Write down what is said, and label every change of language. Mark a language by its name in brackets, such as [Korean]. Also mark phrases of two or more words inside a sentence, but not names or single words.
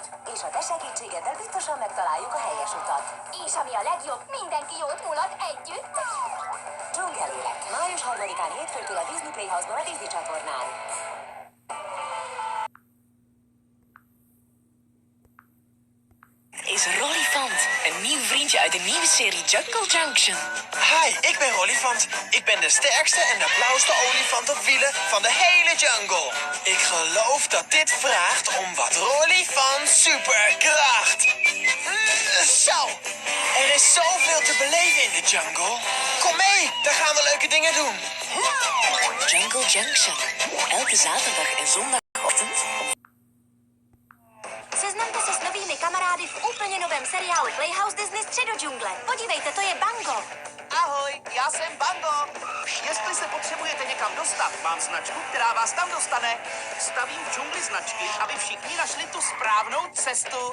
[Hungarian] És a te segítségeddel biztosan megtaláljuk a helyes utat. És ami a legjobb, mindenki jót mulat együtt. Dzsungelélet. Május 3-án hétfőtől a Disney Playhouse-ban a Disney csatornán. [Dutch] Is Rollifant, een nieuw vriendje uit de nieuwe serie Jungle Junction. Hi, ik ben Rollifant. Ik ben de sterkste en de blauwste olifant op wielen van de hele jungle. Ik geloof dat dit vraagt om wat Rollifant superkracht. Zo, er is zoveel te beleven in de jungle. Kom mee, daar gaan we leuke dingen doen. Jungle Junction. Elke zaterdag en zondagochtend. [Czech] Seznamte se s novými kamarády v úplně novém seriálu Playhouse Disney Středo džungle. Podívejte, to je Bango. Ahoj, já jsem Bango. Jestli se potřebujete někam dostat, mám značku, která vás tam dostane. Stavím v džungli značky, aby všichni našli tu správnou cestu.